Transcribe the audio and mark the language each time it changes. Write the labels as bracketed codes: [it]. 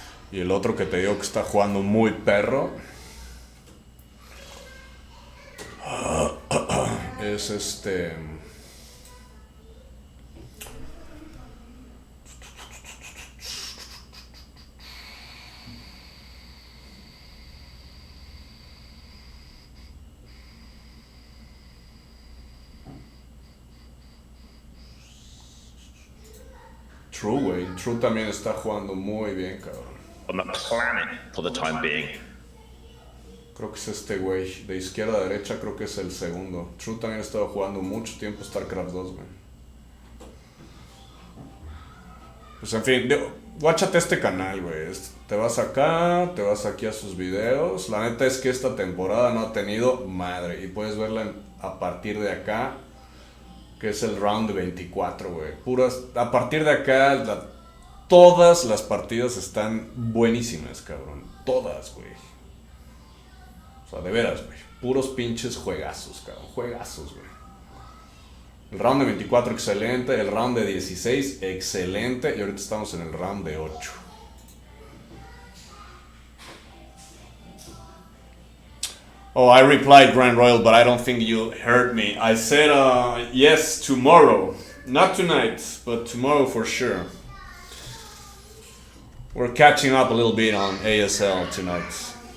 [es] Y el otro que te digo que está jugando muy perro es True, güey. True también está jugando muy bien, cabrón. [en] On the planet for the time being. [es] Creo que es este güey. De izquierda a derecha creo que es el segundo. True también ha estado jugando mucho tiempo StarCraft 2, güey. Pues en fin, guáchate este canal, güey. Te vas acá, te vas aquí a sus videos. La neta es que esta temporada no ha tenido madre. Y puedes verla a partir de acá, que es el round de 24, güey. A partir de acá, todas las partidas están buenísimas, cabrón. Todas, güey. O sea, de veras, güey. Puros pinches juegazos, cabrón. Juegazos, güey. El round de 24, excelente. El round de 16, excelente. Y ahorita estamos en el round de 8. [en] Oh, I replied, Grand Royal, but I don't think you heard me. I said, yes, tomorrow. Not tonight, but tomorrow for sure. We're catching up a little bit on ASL tonight.